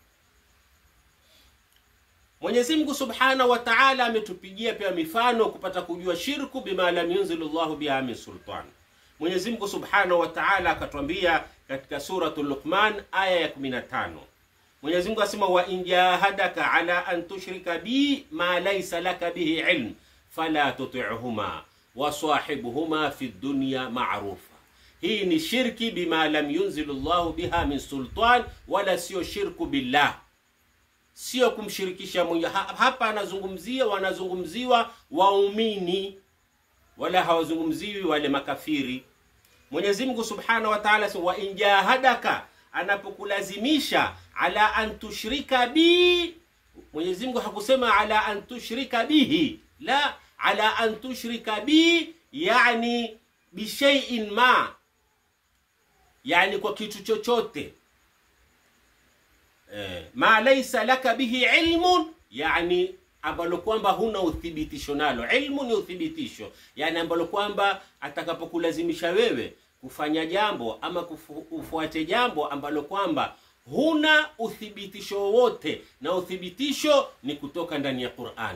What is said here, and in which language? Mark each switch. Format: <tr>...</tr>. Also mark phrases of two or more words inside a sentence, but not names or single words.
<sw>Mwenyezi Mungu</sw> <ar>سبحانه وتعالى</ar> <sw>ametupigia pia mifano kupata kujua</sw> <ar>شرك بما لم ينزل الله بها من سلطان.</ar> <sw>Mwenyezi Mungu Subhanahu wa Ta'ala akatuambia katika suratul Luqman aya ya 15. Mwenyezi Mungu asema</sw> <ar>وإن جاهداك على أن تشرك بي ما ليس لك به علم فلا تطعهما وصاحبهما في الدنيا معروفا.</ar> <sw>Hii ni</sw> <ar>شرك بما لم ينزل الله بها من سلطان,</ar> <sw>wala sio</sw> <ar>شرك بالله,</ar> <sw>sio kumshirikisha Mungu. Hapa wanazungumziwa waumini, wala hawazungumziwi wale makafiri. Mwenyezi Mungu</sw> <ar>سبحانه وتعالى</ar> <sw>sema</sw> <ar>وإن جاهداك,</ar> <sw>anapokulazimisha</sw> <ar>على أن تشرك بي.</ar> <sw>Mwenyezi Mungu hakusema</sw> <ar>على أن تشرك به، لا، على أن تشرك بي</ar> <sw>yani</sw> <ar>بشيء ما,</ar> <sw>yani kwa kitu chochote.</sw> <ar>ما ليس لك به علم,</ar> <sw>yani ambalo kwamba huna uthibitisho nalo. Ilmu ni uthibitisho, yani ambalo kwamba atakapokulazimisha wewe kufanya jambo ama kufuate jambo ambalo kwamba huna uthibitisho wote, na uthibitisho ni kutoka ndani ya Qur'an.</sw>